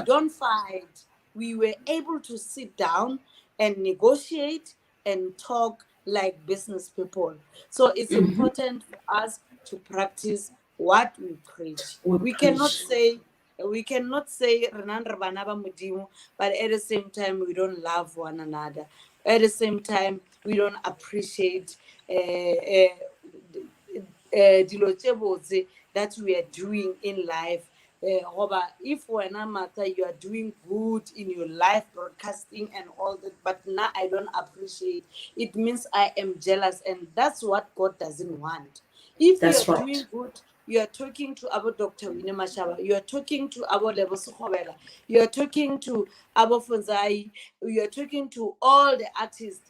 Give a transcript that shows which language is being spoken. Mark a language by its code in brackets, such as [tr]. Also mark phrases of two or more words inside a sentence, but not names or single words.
[en] don't fight. We were able to sit down and negotiate and talk like business people. So it's important for us to practice what we preach. We We cannot preach. [nso] say "Renan re bana ba Modimo," [en] but at the same time we don't love one another. At the same time we don't appreciate [nso] dilo tse botse [en] that we are doing in life. Goba, if wena Martha, you are doing good in your life broadcasting and all that, but now I don't appreciate, it means I am jealous, and that's what God doesn't want. If you are That's doing right. good, you are talking to our Dr. Winnie Mashaba, you are talking to our Lebo Sukhovela, you are talking to Abo Fonzai, you are talking to all the artists.